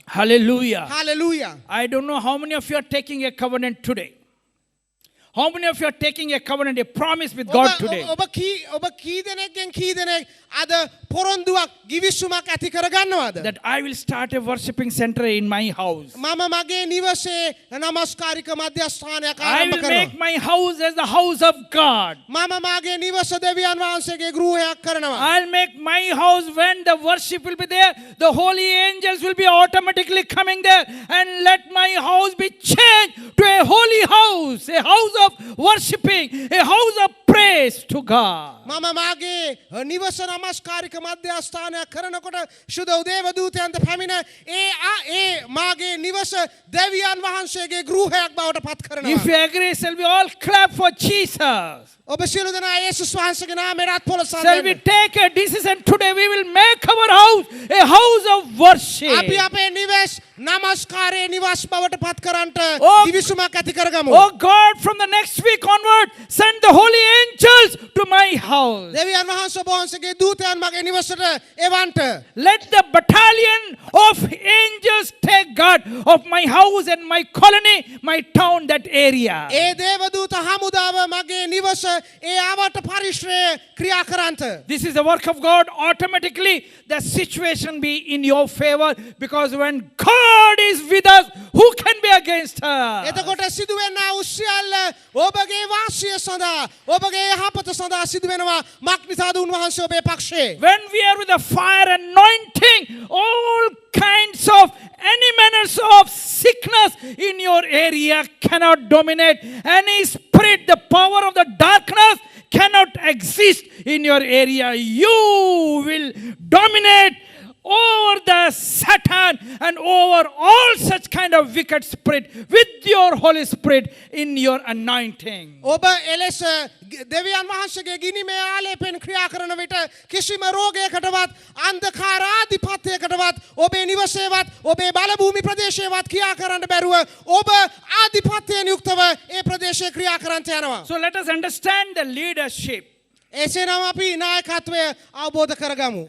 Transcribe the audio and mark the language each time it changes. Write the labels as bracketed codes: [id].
[en] Hallelujah. Hallelujah. I don't know how many of you are taking a covenant today. How many of you are taking a covenant, a promise with God today? [si] ඔබ කී දෙනෙක්ගෙන් කී දෙනෙක් අද පොරොන්දුවක් ගිවිසුමක් ඇති කරගන්නවද? [en] That I will start a worshiping center in my house. [si] මම මගේ නිවසේ නමස්කාරික මධ්‍යස්ථානයක් [en] I [si] ආරම්භ [en] will [si] කරනවා. [en] make my house as the house of God. [si] මම මාගේ නිවස දෙවියන් වහන්සේගේ ගෘහයක් කරනවා. [en] I'll make my house when the worship will be there. The holy angels will be automatically coming there. And let my house be changed to a holy house. A house of worshiping. A house of praise to God. [si] මම මාගේ නිවස නමස්කාරික මධ්‍යස්ථානයක් කරනකොට ශුද්ධ දේවදූතයන්ට පැමිණ ඒ මාගේ නිවස දෙවියන් වහන්සේගේ ගෘහයක් බවට පත් කරනවා. [en] If you agree, shall we all clap for Jesus? [si] ඔබ සියලු දෙනා යේසුස් වහන්සේගේ නාමයෙන් අත්පොළසන් [en] Shall we [si] දෙන්න. [en] take a decision today? We will make our house a house of worship. [si] අපි අපේ නිවස් නමස්කාරයේ නිවස් බවට පත් කරන්නට [en] Oh, [si] දිවිසුමක් ඇති කරගමු. [en] Oh God, from the next week onward, send the holy angels to my house. [si] දෙවියන් වහන්සේ ඔබ වහන්සේගේ දූතයන් මගේ නිවසට එවන්ට. [en] Let the battalion of angels take guard of my house and my colony, my town, that area. [si] ඒ දේවදූත හමුදාව මගේ නිවස ඒ ආවට පරිශ්‍රය ක්‍රියා කරන්ට. [en] This is the work of God. Automatically, the situation be in your favor, because when God is with us, who can be against her? [si] එතකොට සිදුවෙනා උස්සියල්ල ඔබගේ වාසිය සඳහා ඔබගේ යහපත සඳහා සිදුවෙනවා මක් නිසාද උන්වහන්සේ ඔබේ පක්ෂේ. [en] When we are with the fire anointing, all kinds of any manners of sickness in your area cannot dominate. Any spirit, the power of the darkness cannot exist in your area. You will dominate over the Satan and over all such kind of wicked spirit with your Holy Spirit in your anointing. [si] ඔබ එලෙස දෙවියන් වහන්සේගේ ගිනිමේ ආලේපෙන් ක්‍රියා කරන විට කිසිම රෝගයකටවත් අන්ධකාරාධිපත්‍යයකටවත් ඔබේ නිවසේවත් ඔබේ බලභූමි ප්‍රදේශයේවත් ක්‍රියා කරන්න බැරුව ඔබ ආධිපත්‍යයෙන් යුක්තව ඒ ප්‍රදේශයේ ක්‍රියා කරන්නට යනවා. [en] So let us understand the leadership. [si] එසේනම් අපි නායකත්වය අවබෝධ කරගමු.